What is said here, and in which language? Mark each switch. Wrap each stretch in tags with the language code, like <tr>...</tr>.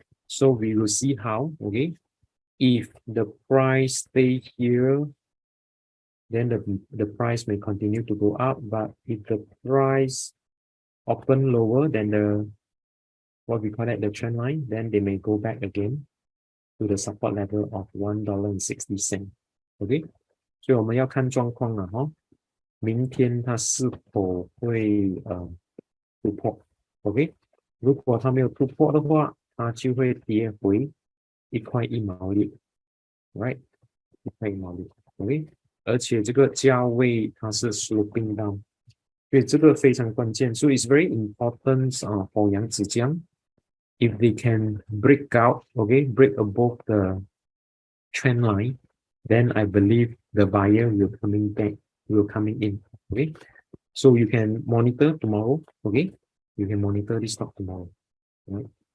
<en>So we will see how, okay, if the price stay here, then the price may continue to go up. But if the price open lower than the what we call it the trend line, then they may go back again to the support level of $1.60.</en> <zh>OK， 所以我们要看状况了哈，明天它是否会突破 ？OK， 如果它没有突破的话，它就会跌回1.1毛，right？ 1.1毛，OK。而且这个价位它是</zh> <en>sloping down，</en> <zh>所以这个非常关键。</zh> <en>So it's very important for 扬子江 if they can break out, okay, break above the trend line, then I believe the buyer will coming in, okay. So you can monitor tomorrow, okay. You can monitor this stock tomorrow, right?</en>